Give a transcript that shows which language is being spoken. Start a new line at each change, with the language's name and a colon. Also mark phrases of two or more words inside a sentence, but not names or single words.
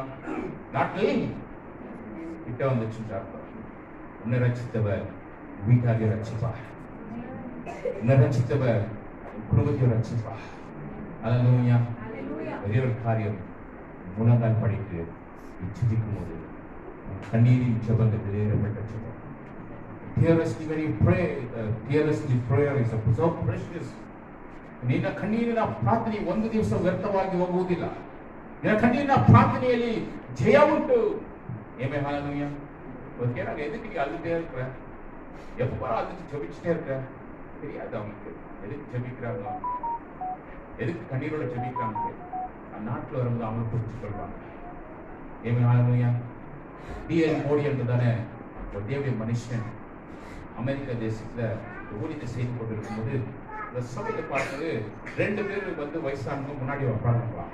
Tamil: நாட்டில் கிட்ட வந்துச்சுன்னா அப்புறம் உன்னை ரட்சித்தவர் வீட்டாரையும் ரட்சிப்பார், உன்னை ரட்சித்தவர் குடும்பத்தையும் ரட்சிப்பார். ஹல்லேலூயா. பெரிய ஒரு காரியம். முழங்கால் படித்து ஜெபிக்கும் போது கண்ணீரின் ஜெபங்கள் வெளியேறப்பட்ட ஜெபம்.
English: Tearlessly when you pray, tearlessly prayer is so precious.
Kannada: ನಿನ್ನ ಕಣ್ಣೀರಿನ ಪ್ರಾರ್ಥನೆ ಒಂದು ದಿವಸ ವ್ಯರ್ಥವಾಗಿ ಹೋಗುವುದಿಲ್ಲ. ನಿನ್ನ ಕಣ್ಣೀರಿನ ಪ್ರಾರ್ಥನೆಯಲ್ಲಿ ಜಯ ಉಂಟು.
Tamil: ಏಮೇ ஹல்லேலூயா. கேட்டாங்க, எதுக்கு நீ அழுதுட்டே இருக்கிற, எப்ப அழுது ஜெபிச்சுட்டே இருக்க? தெரியாது அவங்களுக்கு எதுக்கு ஜெபிக்கிறாங்க, எதுக்கு கண்ணீரோட ஜெபிக்கிறாங்க. நாட்டில் வரும்போது அவங்க புரிஞ்சு கொள்வாங்க. ஏமே ஹல்லேலூயா. டிஎல் மோடி என்றுதானே ஒரு தேவ மனுஷன் அமெரிக்கா தேசத்துல ஊழியத்தை செய்து கொண்டிருக்கும் போது இந்த சபையை பார்த்தது 2 பேர் வந்து வயசானவங்க முன்னாடி உட்காந்துக்கலாம்.